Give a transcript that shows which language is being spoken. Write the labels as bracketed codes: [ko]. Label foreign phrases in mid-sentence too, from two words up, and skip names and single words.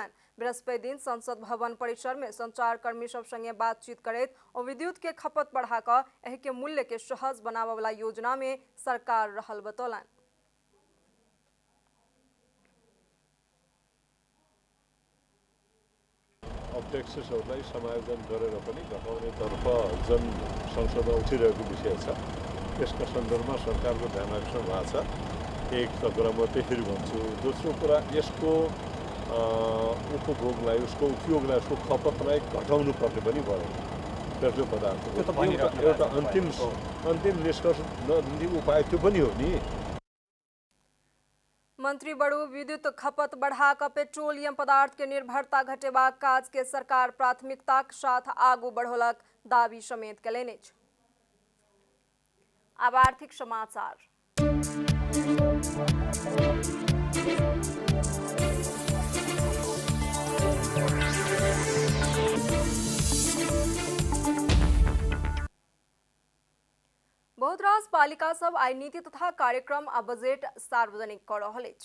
[mai] बृहस्पति दिन संसद भवन परिसर में संचार कर्मी सब संगे बातचीत करैत ओ विद्युत के खपत बढ़ा कऽ एहि के मूल्य के सहज बनाबय वाला योजना में सरकार रहल बतौलनि। [ne] ट्याक्सेसहरूलाई समायोजन गरेर पनि घटाउनेतर्फ जुन संसदमा उठिरहेको विषय छ त्यसका सन्दर्भमा सरकारको ध्यान आकर्षण भएको छ। एक त कुरा म त्यसरी भन्छु। दोस्रो कुरा यसको उपभोगलाई उसको उपयोगलाई उसको खपतलाई घटाउनु पर्ने पनि भयो। पेट्रोल पदार्थको एउटा अन्तिम निष्कर्ष उपाय त्यो पनि हो नि। [mai] मंत्री बड़ू विद्युत खपत बढ़ा कर पेट्रोलियम पदार्थ के निर्भरता घटेबाक काज के सरकार प्राथमिकता के साथ आगू बढ़ौलक दावी समेत कयलनि अछि। अब आर्थिक समाचार। बहुत रास पालिका सब आइ नीति तथा कार्यक्रम आ बजेट सार्वजनिक कऽ रहल अछि।